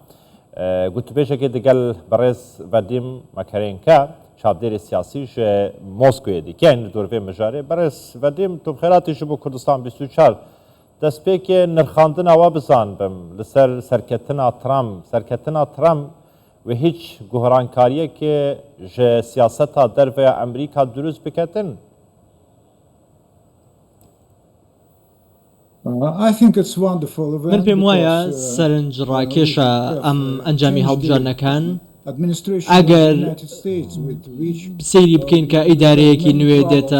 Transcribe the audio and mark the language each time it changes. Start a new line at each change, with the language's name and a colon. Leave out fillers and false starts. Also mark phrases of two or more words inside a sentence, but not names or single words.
Kurdish: Gotûbêjekê digel berêz Vedîm Mekerenke çavdêrê siyasî ji Moskowê dike li dorvê mijarê berêz Vedîm tu xêratî ji bo Kurdistan 24 destpêkê nirxandina we bizanibim li ser serketina Trump ve hiç guhrankariyekê ji siyaseta derve Amerîka dirûst biketin?
Central Kurdish: من پێم وایە سەرنج ڕاکێشە ئەم ئەنجامی هەڵبژارنەکان ئەگەر سەیری بکەین کە ئیدارەیەکی نوێ دێتە